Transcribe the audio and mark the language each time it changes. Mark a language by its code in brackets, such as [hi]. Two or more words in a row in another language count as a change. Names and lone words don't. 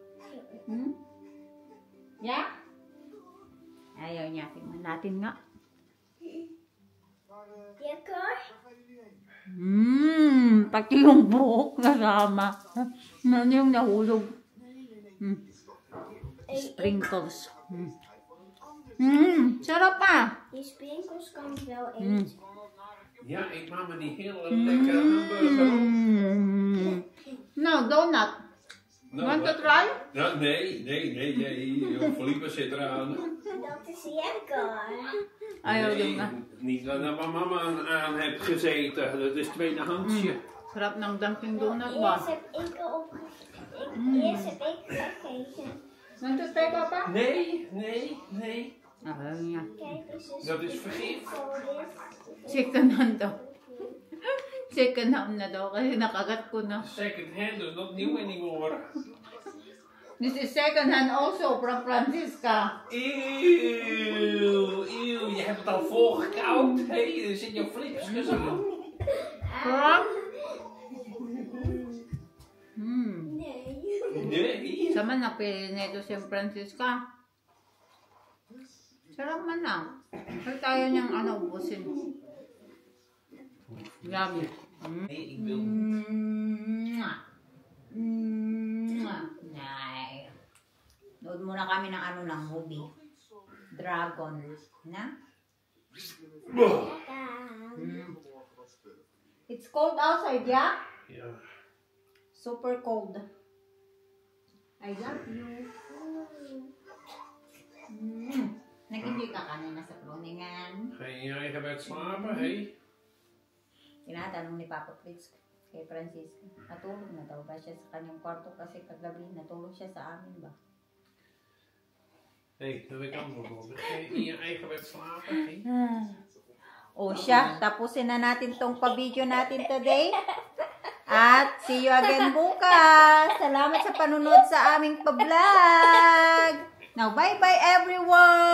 [tl] Yeah? Ayaw niya. Tingnan natin nga. [nl] Lekker? [tl] Pati yung buhok nasama. Yung nahulog. Sprinkles. Sarap pa. [nl] Die sprinkles kan ik wel eten. Ja, eet mama die hele lekkere hamburger op. [en] No, donut. [nl] Nou, [en] Want to [nl] wat? [en] try? [nl] Ja, nee. Felipe zit eraan. Dat is lekker. [tl] Ayaw [nl] Nee, [tl] din nga. [nl] niet waar mama aan hebt gezeten. Dat is tweedehandsje. [tl] Sarap ng Dunkin' Donut ba? [nl] Eerst heb ik Eerst heb ik gegeten. [en] Want to try, Papa? [nl] Nee. [tl] Ayaw niya. [nl] Kijk eens. Dat is vergif. [en] Second hand [tl] daw. [en] Second hand [tl] na daw kasi nakagat ko na. [en] Second hand, dus not new anymore. This is second hand also from Francisca. [nl] Eeuw, je hebt het al volgekauwd. Hé, er zit jouw flipsjes aan. [en] From? [nl] Nee. [tl] Sama na nito si Francisca. Sarap man na. Kaya tayo niyang ubusin. Yummy. [nl] Nee, ik wil [tl] Nood muna kami ng movie. Dragon. Na? [en] It's cold outside, yeah? [nl] Ja. [en] Super cold. I love you. [tl] Nag-enjoy ka kanina sa Groningen. [nl] Geen je eigen bed slapen, hé? [tl] Tinatanong ni Papa Fritz kay Francisca. Natulog na daw ba siya sa kanyang kwarto kasi kagabi natulog siya sa amin ba? [nl] Nee, dat heb ik anders voor. Geen in je eigen bed slapen, hé? [tl] O siya, tapusin na natin tong pa-video natin today. At [en] see you again [tl] bukas. Salamat sa panunod sa aming pa-vlog. [en] Now, bye-bye everyone!